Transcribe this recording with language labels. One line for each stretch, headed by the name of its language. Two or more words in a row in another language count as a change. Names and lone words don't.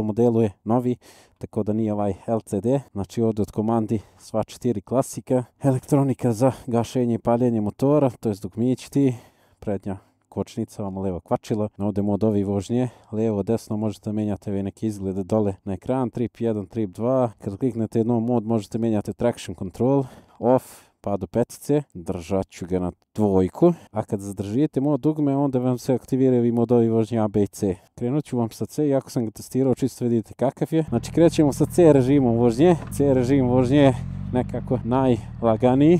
Bosnian: modelu je novi, tako da nije ovaj LCD. Znači ovdje od komandi sva 4 klasika. Elektronika za gašenje i paljenje motora, to je dugmići, prednja kočnica, vam levo kvačilo. Ovdje modovi vožnje, levo, desno možete menjati ove neke izglede dole na ekran, trip 1, trip 2. Kad kliknete jednom mod možete menjati
English: traction control,
Bosnian: off, pa do petice, držat ću ga na 2, a kad zadržite mod dugme, onda vam se aktiviraju i modovi vožnje A, B i C. Krenut ću vam sa C, iako sam ga testirao, čisto vidite kakav je. Znači krećemo sa C režimom vožnje. C režim vožnje je nekako najlaganiji.